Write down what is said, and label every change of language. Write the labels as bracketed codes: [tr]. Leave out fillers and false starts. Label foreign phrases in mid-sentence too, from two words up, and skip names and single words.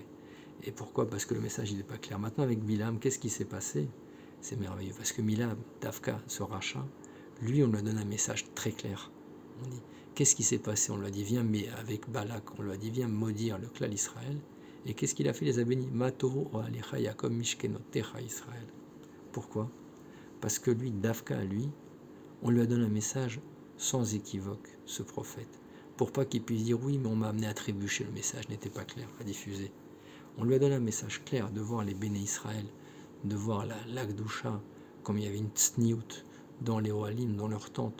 [fr] Et pourquoi? Parce que le message n'est pas clair. Maintenant, avec Bilam, qu'est-ce qui s'est passé? C'est merveilleux. Parce que Bilam, Dafka, ce Racha, lui, on lui donne un message très clair. On dit, qu'est-ce qui s'est passé? On lui a dit, viens, mais avec Balak, on lui a dit, viens maudire le clan d'Israël. Et qu'est-ce qu'il a fait? Les a bénis. [he] מה טובו אהליך יעקב משכנותיך ישראל. [fr] Pourquoi? Parce que lui, Dafka, lui, on lui a donné un message sans équivoque, ce prophète. Pour pas qu'il puisse dire, oui, mais on m'a amené à trébucher, le message n'était pas clair à diffuser. On lui a donné un message clair de voir les [he] בני ישראל, [fr] de voir la Gdusha, comme il y avait une tsniout dans les Ohalim, dans leurs tentes.